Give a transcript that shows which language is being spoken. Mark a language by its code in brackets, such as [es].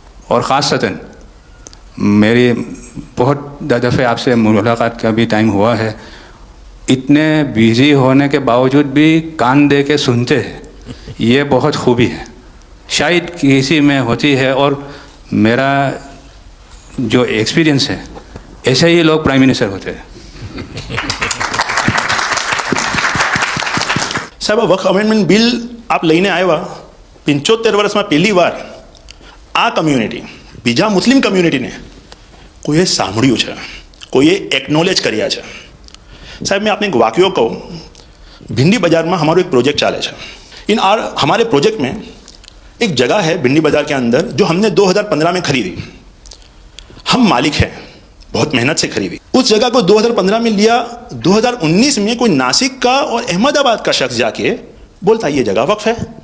[hi] और ख़ासतन मेरी बहुत दफ़े आपसे मुलाकात का भी टाइम हुआ है, इतने बिज़ी होने के बावजूद भी कान दे के सुनते हैं, ये बहुत खूबी है, शायद किसी में होती है। और मेरा जो एक्सपीरियंस है, ऐसे ही लोग प्राइम मिनिस्टर होते हैं। [gu] સાહેબ, વક્ફ અમેન્ડમેન્ટ બિલ આપ લઈને આવ્યા 75 વર્ષમાં પહેલી વાર આ કમ્યુનિટી, બીજા મુસ્લિમ કમ્યુનિટીને કોઈએ સાંભળ્યું છે, કોઈએ એકનોલેજ કર્યા છે। [hi] સાહેબ, मैं आपने एक वाक्य कहूँ, भिंडी बाज़ार में हमारा एक प्रोजेक्ट चाले है। हमारे प्रोजेक्ट में एक जगह है भिंडी बाज़ार के अंदर जो हमने 2015 में खरीदी। हम मालिक हैं, बहुत मेहनत से खरीदी। उस जगह को 2015 में लिया, 2019 में कोई नासिक का और अहमदाबाद का शख्स जाके बोलता ये जगह वक्फ है।